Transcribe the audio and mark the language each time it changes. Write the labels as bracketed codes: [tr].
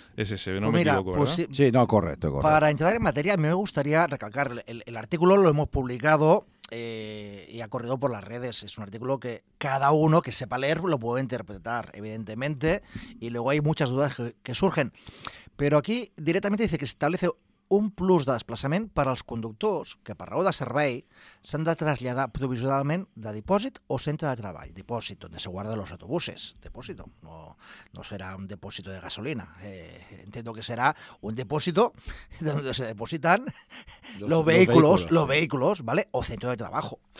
[es] Ese se ve, no pues me equivoco, pues ¿verdad? Sí, no, correcto. Para entrar en materia, a mí me gustaría recalcar, el artículo lo hemos publicado y ha corrido por las redes. Es un artículo que cada uno que sepa leer lo puede interpretar, evidentemente, y luego hay muchas dudas que surgen. Pero aquí directamente dice que se establece un plus de [ca] desplaçament per als conductors que per raó de servei s'han de traslladar provisionalment de dipòsit o centre de treball. Dipòsit, on se guarden els autobuses. Dipòsit, no, no serà un dipòsit de gasolina. [es] Entendo que [ca] serà un dipòsit [es] on se depositan los vehículos, los vehículos, ¿vale? [ca] O centre de treball.